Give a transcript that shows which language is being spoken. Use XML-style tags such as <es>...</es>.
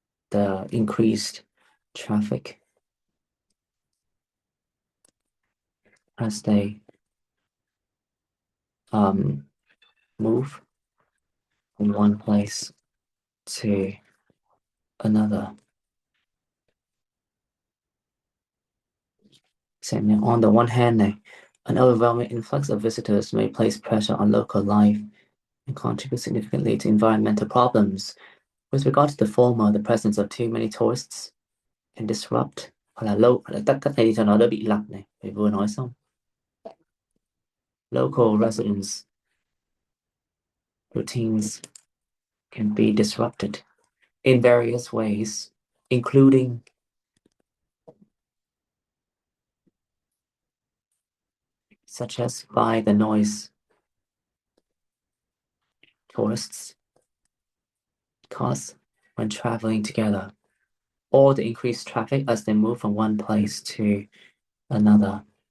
<en>The increased traffic as they move from one place to another. So on the one hand, an overwhelming influx of visitors may place pressure on local life and contribute significantly to environmental problems. With regard to the former, the presence of too many tourists can disrupt</en> <vi>hoặc là lâu tắt cách này đi cho nó đỡ bị lặp này, phải vừa nói xong.</vi> <en>Local residents' routines can be disrupted in various ways, including such as by the noise tourists cause when traveling together, or the increased traffic as they move from one place to another.</en>